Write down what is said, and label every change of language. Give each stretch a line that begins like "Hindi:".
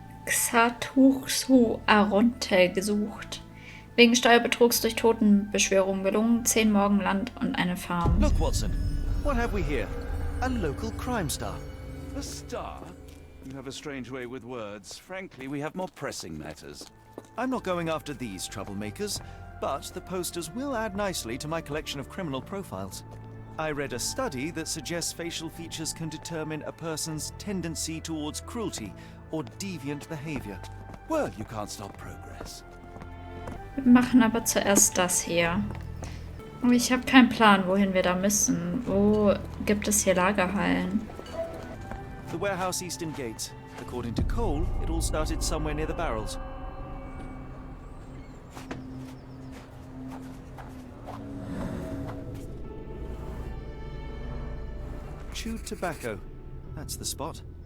German: Xatuxu-Aronte gesucht. Wegen Steuerbetrugs durch Totenbeschwörung gelungen 10 Morgen Land und eine Farm.
English: Look, Watson. What have we here? A local crime star. A star? You have a strange way with words. Frankly, we have more pressing matters. I'm not going after these troublemakers, but the posters will add nicely to my collection of criminal profiles. I read a study that suggests facial features can determine a person's tendency towards cruelty or deviant behavior. Well, you can't stop progress.
German: Wir machen aber zuerst das hier. Aber ich habe keinen Plan, wohin wir da müssen. Wo gibt es hier Lagerhallen?
English: The warehouse eastern gate. According to Cole, it all started somewhere near the barrels. Chewed tobacco. That's the spot.